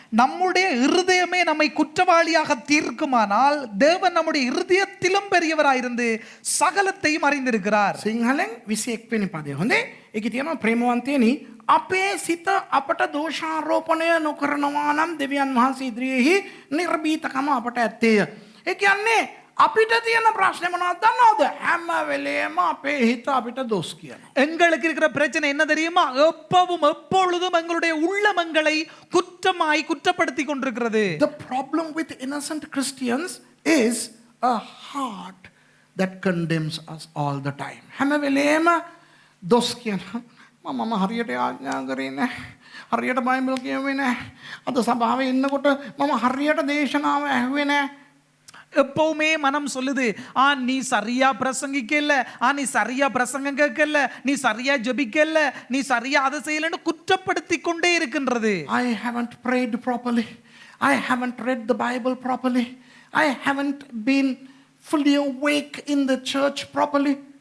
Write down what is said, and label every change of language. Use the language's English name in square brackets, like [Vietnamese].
[Tamil] நம்முடைய இருதயமே நம்மை குற்றவாளியாக தீர்க்குமானால் தேவன் நம்முடைய இருதயத்திலும் பெரியவராயிருந்து சகலத்தையும் அறிந்திருக்கிறார். [Sinhala] සිංහලෙන් 21 වෙනි පදය. හොඳේ. ඒකේ තියෙනවා ප්‍රේමවන්තයනි අපේ සිත අපට දෝෂාරෝපණය නොකරනවා නම් දෙවියන් වහන්සේ ඉදිරියේහි නිර්භීතකම අපට ඇත්තේය. ඒ කියන්නේ අපිට තියෙන ප්‍රශ්නේ මොනවද දන්නවද? හැම වෙලේම අපේ හිත අපිට දොස් කියනවා. [Tamil] எங்களுக்கு இருக்கிற பிரச்சனை என்ன தெரியுமா? எப்பொழுதும் எங்களுடைய உள்ளமங்களை குற்றப்படுத்தி கொண்டிருக்கிறது. [English] The problem with innocent Christians is a heart that condemns us all the time. [Sinhala] හැම වෙලේම දොස් කියනවා. මම හරියට ආඥා කරේ නැහැ. හරියට බයිබල් කියුවේ නැහැ. අද සභාවේ ඉන්නකොට මම හරියට දේශනාව ඇහුවේ නැහැ. [Tamil] எப்பவுமே மனம் சொல்லுது, நீ சரியா பிரசங்கிக்கல, நீ சரியா பிரசங்கம் கேட்கல, நீ சரியா ஜெபிக்கல, நீ சரியா அதை செய்யலன்னு குற்றப்படுத்தி கொண்டே இருக்கின்றது. [English] I haven't prayed properly. I haven't read the Bible properly. I haven't been fully awake in the church properly.